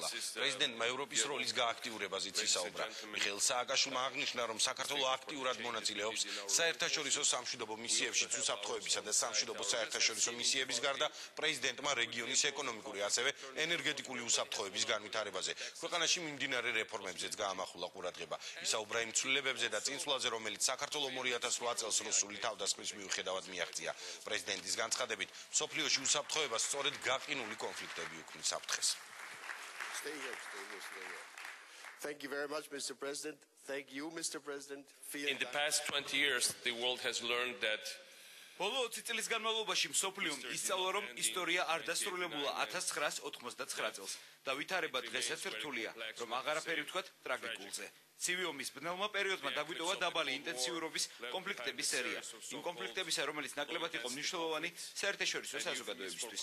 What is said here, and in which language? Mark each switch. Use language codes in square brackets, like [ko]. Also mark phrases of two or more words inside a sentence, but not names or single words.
[ka] პრეზიდენტმა ევროპის როლის გააქტიურებაზეც ისაუბრა. მიხეილ სააკაშვილმა აღნიშნა, რომ საქართველო აქტიურად მონაწილეობს საერთაშორისო სამშვიდობო მისიებში, უსაფრთხოებისა და სამშვიდობო საერთაშორისო მისიების გარდა პრეზიდენტმა რეგიონის ეკონომიკური, ასევე ენერგეტიკული უსაფრთხოების განვითარებაზე, ქვეყანაში მიმდინარე რეფორმებზეც გაამახვილა ყურადღება. ისაუბრა იმ ცვლილებებზე და წინსვლაზე, რომელიც საქართველომ 2008 წელს რუსული თავდასხმის მიუხედავად მიაღწია. პრეზიდენტის განცხადებით, მსოფლიოში უსაფრთხოებას სწორედ გაყინული კონფლიქტები უქმნის საფრთხეს. [en] Thank you very much, Mr. President. Thank you, Mr. President. In the past 20 years, the world has learned that [ka] ბოლო 20 წლის განმავლობაში მსოფლიომ ისწავლა, რომ ისტორია არ დასრულებულა 1989 წელს და ვითარება დღესაც რთულია, რომ აღარაფერი ვთქვათ ტრაგიკულზე. ცივი ომის ბნელმა პერიოდმა დაგვიტოვა დაბალი ინტენსიურობის კონფლიქტების სერია. იმ კონფლიქტებისა, რომელიც ნაკლებად იყო მნიშვნელოვანი საერთაშორისო საზოგადოებისთვის.